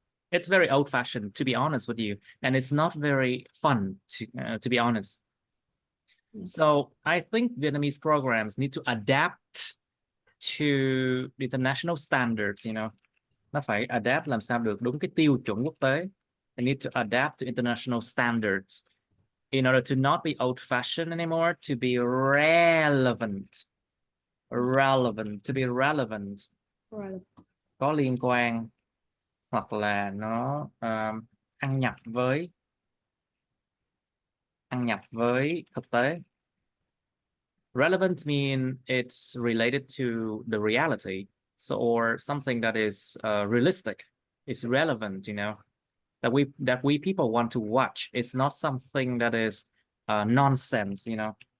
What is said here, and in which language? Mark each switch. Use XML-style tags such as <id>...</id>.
<en>It's very old-fashioned, to be honest with you, and it's not very fun, to be honest. So I think Vietnamese programs need to adapt to the international standards, you know.</en> <vi>Nó phải adapt làm sao được đúng cái tiêu chuẩn quốc tế.</vi> <en>They need to adapt to international standards in order to not be old-fashioned anymore, to be relevant. Relevant, to be relevant.</en> <vi>Có liên quan, hoặc là nó ăn nhập với thực tế.</vi> <en>Relevant mean it's related to the reality, so or something that is realistic. It's relevant, you know, that we people want to watch. It's not something that is nonsense, you know.</en>